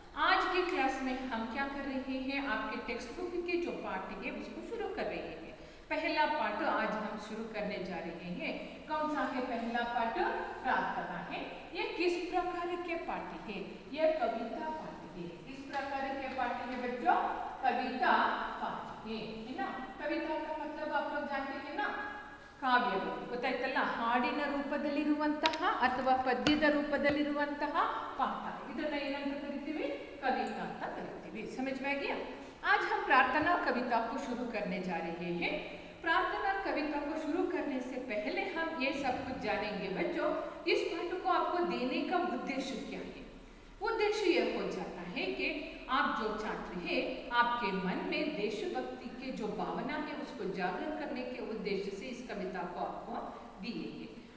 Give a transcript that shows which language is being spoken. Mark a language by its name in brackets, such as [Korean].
[Hindi] आज की क्लास में हम क्या कर रहे हैं, आपके टेक्स्ट बुक के जो पाठ है उसको शुरू कर रहे हैं। पहला पाठ आज हम शुरू करने जा रहे हैं। कौन सा है पहला पाठ? प्रार्थना है। ये किस प्रकार के पाठ है? यह कविता पाठ है। किस प्रकार के पाठ है बच्चों? कविता पाठ है ना। कविता का मतलब आप लोग जानते हैं ना, [Kannada] ಕಾವ್ಯ ಗೊತ್ತಾಯ್ತಲ್ಲ, ಹಾಡಿನ ರೂಪದಲ್ಲಿರುವಂತಹ ಅಥವಾ ಪದ್ಯದ ರೂಪದಲ್ಲಿರುವಂತಹ ಪಾಠ, ಇದನ್ನ ಏನಂತ ಕರಿತೀವಿ? कविता ಅಂತ ಕರಿತೀವಿ। [Hindi] समझ में आ गया? आज हम प्रार्थना कविता को शुरू करने जा रहे हैं। प्रार्थना कविता को शुरू करने से पहले हम ये सब कुछ जानेंगे बच्चों, इस पाठ को आपको देने का उद्देश्य क्या है। उद्देश्य यह हो जाता है कि आप जो छात्र हैं, आपके मन में देशभक्ति के जो भावना है उसको जागृत करने के उद्देश्य से इस कविता को आपको दिए हैं।